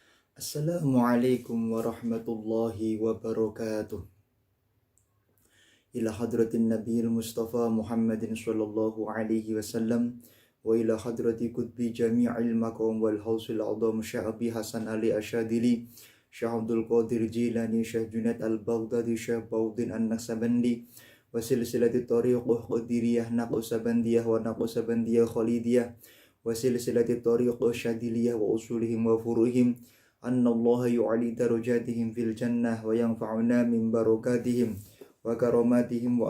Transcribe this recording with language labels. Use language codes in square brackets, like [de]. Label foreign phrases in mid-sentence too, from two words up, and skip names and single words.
[ar] السلام عليكم ورحمة الله وبركاته. إلى حضرة النبي المصطفى محمد صلى الله عليه وسلم وإلى حضرة قطب جامع المقام والغوث الأعظم Syekh Hasan Ali Asyadili, Syekh Abdul Qadir Jilani, Syekh Junaid Al-Baghdadi, Syekh Baudin An-Naksabandi وسلسلة الطريقة القادرية النقشبندية والنقشبندية الخالدية وسلسلة الطريقة الشاذلية وأصولهم وفروعهم أن الله يعلي درجاتهم في الجنة وينفعنا من بركاتهم وكراماتهم و